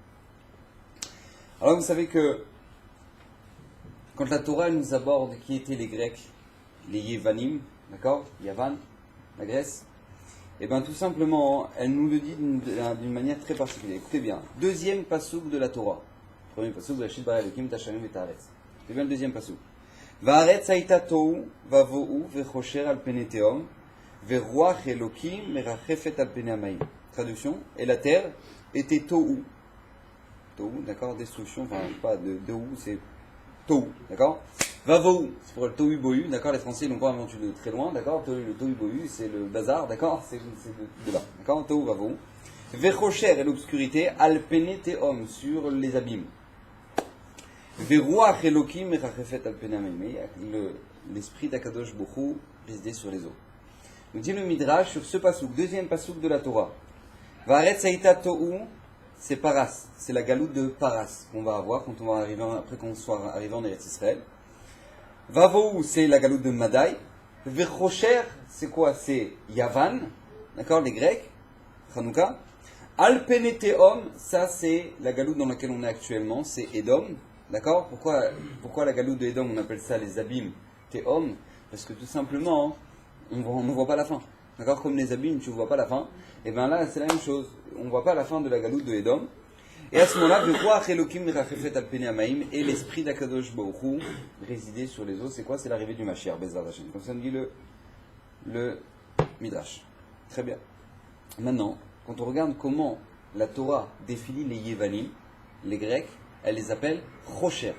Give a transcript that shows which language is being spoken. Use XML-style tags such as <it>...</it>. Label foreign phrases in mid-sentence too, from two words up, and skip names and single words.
<fr>Alors vous savez que quand la Torah nous aborde qui étaient les Grecs, les Yevanim, d'accord, Yavan, la Grèce, et bien tout simplement, elle nous le dit d'une manière très particulière. Écoutez bien, deuxième pasouk de la Torah. Premier pasouk,</fr> <he>בראשית ברא אלקים את השמים ואת הארץ.</he> <fr>Écoutez bien le deuxième pasouk.</fr> <he>והארץ היתה תהו ובהו וחשך על פני תהום ורוח אלקים מרחפת על פני המים.</he> <fr>Traduction, et la terre était tohu. Tohu, d'accord, destruction, enfin pas de ou, c'est tohu, d'accord. Vavohu, c'est pour le tohu bohu, d'accord, les Français n'ont pas inventé de très loin, d'accord, le tohu bohu, c'est le bazar, d'accord, c'est de là, d'accord,</fr> <he>תהו ובהו.</he> <fr>Vechosher est l'obscurité,</fr> <he>על פני תהום,</he> <fr>sur les abîmes.</fr> <he>ורוח אלקים מרחפת על פני המים,</he> <fr>l'esprit d'</fr> <he>הקדוש ברוך הוא</he> <fr>résidait sur les eaux. Nous dit le Midrash sur ce pasouk, deuxième pasouk de la Torah.</fr> <he>והארץ היתה תהו,</he> <fr>c'est Paras, c'est la galoute de Paras qu'on va avoir quand on va arriver après qu'on soit arrivé en Eretz Israël. Vavohu, c'est la galoute de Madaï. Vechosher, c'est quoi ? C'est Yavan, d'accord, les Grecs, Hanouka.</fr> <he>על פני תהום,</he> <fr>ça c'est la galoute dans laquelle on est actuellement, c'est Edom, d'accord. Pourquoi la galoute de Edom, on appelle ça les abîmes Teom ? Parce que tout simplement, on ne voit pas la fin. D'accord, comme les abîmes, tu ne vois pas la fin. Et bien là, c'est la même chose. On ne voit pas la fin de la galoute de Edom. Et à ce moment-là,</fr> <he>ורוח אלקים מרחפת על פני המים,</he> <fr>et l'esprit d'</fr> <he>הקדוש ברוך הוא</he> <fr>résidait sur les eaux. C'est quoi ? C'est l'arrivée du Mashiach,</fr> <he>בעזרת השם.</he> <fr>Comme ça nous dit le Midrash. Très bien. Maintenant, quand on regarde comment la Torah définit les Yevanim, les Grecs, elle les appelle Chosher.</fr>